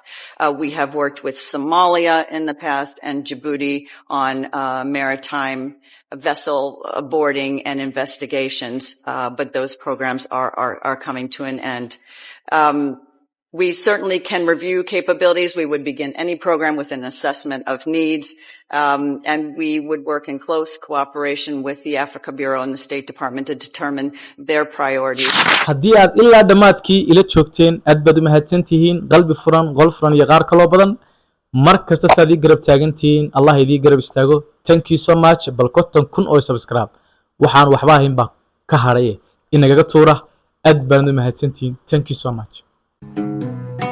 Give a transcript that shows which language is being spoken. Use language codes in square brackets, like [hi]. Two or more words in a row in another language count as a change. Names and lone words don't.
[en] We have worked with Somalia in the past and Djibouti on maritime vessel boarding and investigations, but those programs are coming to an end. We certainly can review capabilities. We would begin any program with an assessment of needs, and we would work in close cooperation with the Africa Bureau and the State Department to determine their priorities. [so] haddii aad ilaa dhammaadkii ila joogteen aad baad u mahadsan tihiin qalbi furan qol furan iyo qaar kaloo badan mar kasta saad ii garab taagan tihiin allah idii garab istaago. [en] Thank you so much. [so] bal 50,000 oo subscribe waxaan waxba ahayn baa ka hadhay inagaga tuura. aad baan u mahadsan tihiin. [en] Thank you so much.